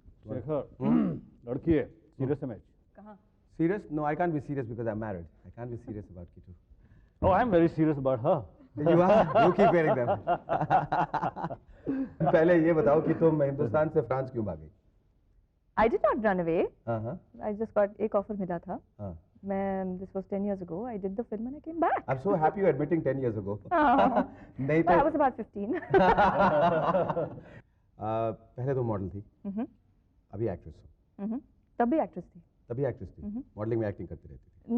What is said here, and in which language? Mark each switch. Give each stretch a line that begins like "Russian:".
Hindi: शेखर, लड़की है,
English: serious image.
Hindi: कहाँ?
English: Serious? No, I can't be serious because I'm married. I can't be serious about Kitu. Oh, I'm very serious about her. You are? You keep wearing them.
Hindi: पहले ये बताओ कि तुम हिंदुस्तान से France क्यों भागी?
English: I did not run away.
Hindi: हाँ.
English: I just got
Hindi: एक
English: offer
Hindi: मिला था. हाँ.
English: This was 10 years ago. I did the film and I came back. I'm so happy you're admitting 10 years ago. Oh.
Hindi: नहीं
English: But I
Hindi: तो
English: was about 15.
Hindi: पहले तो model थी, अभी एक्ट्रेस हो. तब भी एक्ट्रेस थी. तभी एक्ट्रेस थी. मॉडलिंग में एक्टिंग करती रहती थी.